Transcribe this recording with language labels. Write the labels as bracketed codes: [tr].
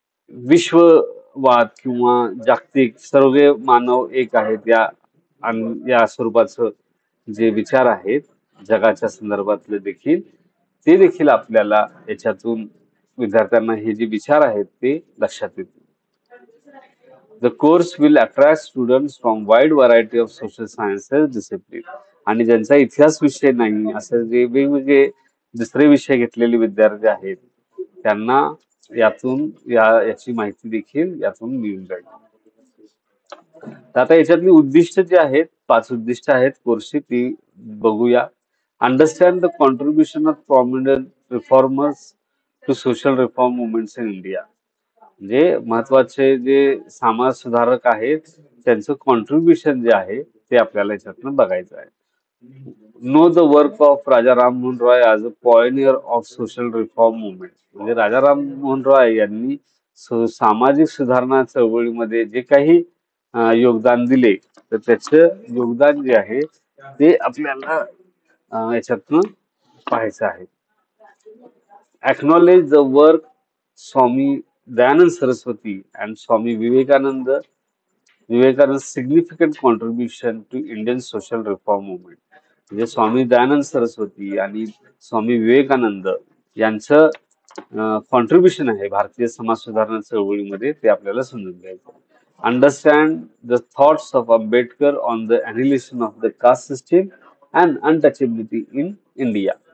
[mr] विश्ववाद किंवा जागतिक सर्व मानव एक आहेत या स्वरूपाचं जे विचार आहेत जगाच्या संदर्भातले देखील, ते देखील आपल्याला याच्यातून विद्यार्थ्यांना हे जे विचार आहेत ते लक्षात येतील. [en] The course will attract students from wide variety of social sciences discipline. [mr] आणि ज्यांचा इतिहास विषय नाही, असं जे वेगवेगळे दुसरे विषय घेतलेले विद्यार्थी आहेत, त्यांना यातून याची माहिती देखील यातून मिळून जाईल. तर आता याच्यातली उद्दिष्ट जे आहेत, 5 उद्दिष्ट आहेत कोर्सची, ती बघूया. [en] Understand the contribution of prominent reformers to social reform movements in India. [mr] म्हणजे महत्वाचे जे समाज सुधारक आहेत, त्यांचं कॉन्ट्रीब्युशन जे आहे ते आपल्याला याच्यातनं बघायचं आहे. [en] Know the work of Raja Rammohan Roy as a pioneer of social reform movement. [mr] म्हणजे राजा राममोहन रॉय यांनी सामाजिक सुधारणा चळवळीमध्ये जे काही योगदान दिले, तर त्याचं योगदान जे आहे ते आपल्याला याच्यातनं पाहायचं आहे. [en] Acknowledge the work Swami Dayanand Saraswati and Swami Vivekananda's significant contribution to Indian social reform movement. [mr] म्हणजे स्वामी दयानंद सरस्वती आणि स्वामी विवेकानंद यांचं कॉन्ट्रीब्युशन आहे भारतीय समाज सुधारणा चळवळीमध्ये, ते आपल्याला समजून घ्यायचं. [en] Understand the thoughts of Ambedkar on the annihilation of the caste system and untouchability in India.